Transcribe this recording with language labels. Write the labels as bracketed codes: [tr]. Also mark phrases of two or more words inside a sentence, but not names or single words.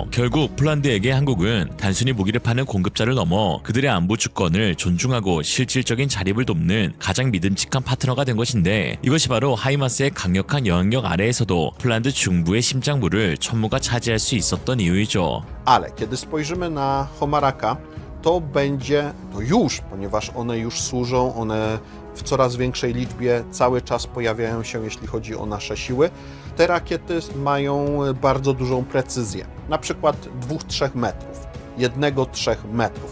[ko] 결국 폴란드에게 한국은 단순히 무기를 파는 공급자를 넘어 그들의 안보 주권을 존중하고 실질적인 자립을 돕는 가장 믿음직한 파트너가 된 것인데 이것이 바로 하이마스의 강력한 영향력 아래에서도 폴란드 중부의 심장부를 천무가 차지할 수 있었던 이유이죠. [pl] Ale kiedy spojrzymy na Homaraka, to będzie to już, ponieważ one już służą, one w coraz większej liczbie cały czas pojawiają się, jeśli chodzi o nasze siły. Te rakiety mają bardzo dużą precyzję, na przykład 2-3 metrów, 1-3 metrów.